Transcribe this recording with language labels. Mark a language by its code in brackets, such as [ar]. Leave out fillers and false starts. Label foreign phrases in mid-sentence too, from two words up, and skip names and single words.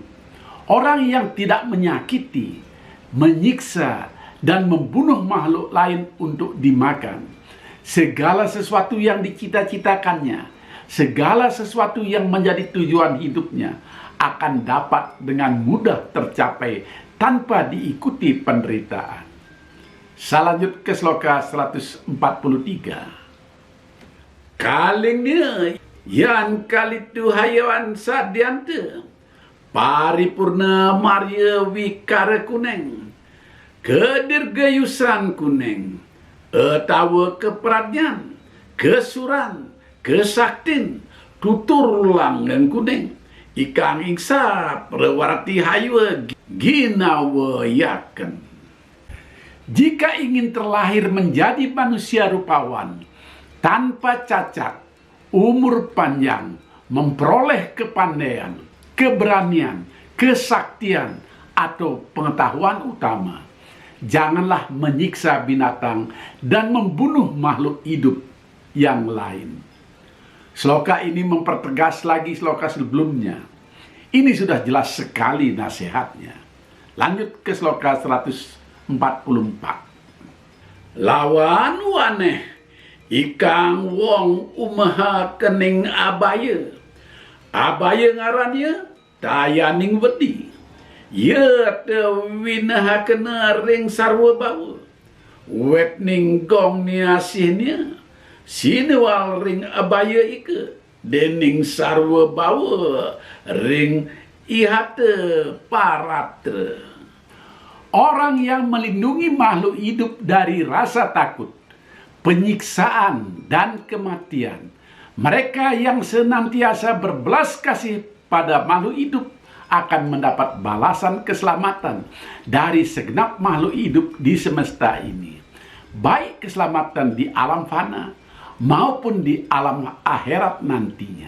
[id] Orang yang tidak menyakiti, menyiksa, dan membunuh makhluk lain untuk dimakan. Segala sesuatu yang dicita-citakannya, segala sesuatu yang menjadi tujuan hidupnya akan dapat dengan mudah tercapai tanpa diikuti penderitaan. Saya lanjut ke sloka 143. [kaw] Kalingnya yan kalitu hayawan sadyante, paripurna marya wikara kuneng, kedirgayusan kuneng, etawa keperadyan, kesuran, kesaktin, tutur langgeng kuneng, ikang ingsa perwarti haywa ginawa yaken. [id] Jika ingin terlahir menjadi manusia rupawan, tanpa cacat, umur panjang, memperoleh kepandaian, keberanian, kesaktian, atau pengetahuan utama, janganlah menyiksa binatang dan membunuh makhluk hidup yang lain. Sloka ini mempertegas lagi sloka sebelumnya. Ini sudah jelas sekali nasihatnya. Lanjut ke sloka 144. [kaw] Lawan waneh, ikang wong umaha kening abaya. Abaya ngarannya tayaning wedi. Ya te winaha kena ring sarwa bawa, wet ning gong ni asihnya, sinewal ring abaya ike, dening sarwa bawa ring ihate paratre. [id] Orang yang melindungi makhluk hidup dari rasa takut, penyiksaan, dan kematian, mereka yang senantiasa berbelas kasih pada makhluk hidup, akan mendapat balasan keselamatan dari segenap makhluk hidup di semesta ini, baik keselamatan di alam fana maupun di alam akhirat nantinya.